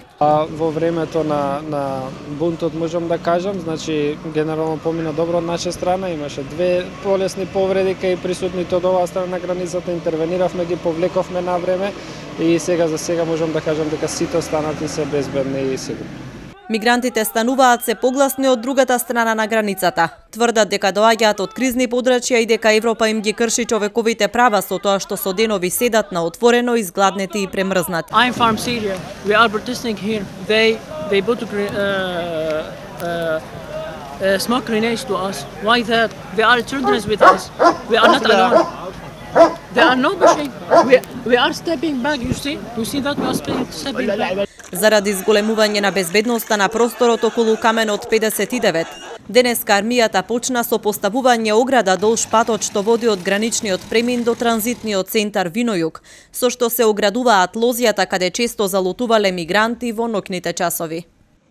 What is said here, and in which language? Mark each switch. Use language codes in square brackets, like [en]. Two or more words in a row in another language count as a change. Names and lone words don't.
[mk] Во времето на бунтот можам да кажам, значи генерално помина добро од наша страна, имаше две полесни повреди кај присутните од оваа страна на границата, интервениравме, ги повлековме на време и сега за сега можам да кажам дека сите останати се безбедни и сигурни. Мигрантите стануваат се погласни од другата страна на границата. Тврдат дека доаѓаат од кризни подрачја и дека Европа им ги крши човековите права со тоа што со денови седат на отворено, изгладнети и премрзнати. [en] I'm from Syria. We are protesting here. They put smoke grenades to us. Why that? They are children with us. We are not alone. They are not pushing. We are stepping back. You see that we are stepping back. [mk] Заради зголемување на безбедноста на просторот околу каменот 59, денеска армијата почна со поставување ограда долж патот што води од граничниот премин до транзитниот центар Винојуг, со што се оградуваат лозјата каде често залутувале мигранти во ноќните часови.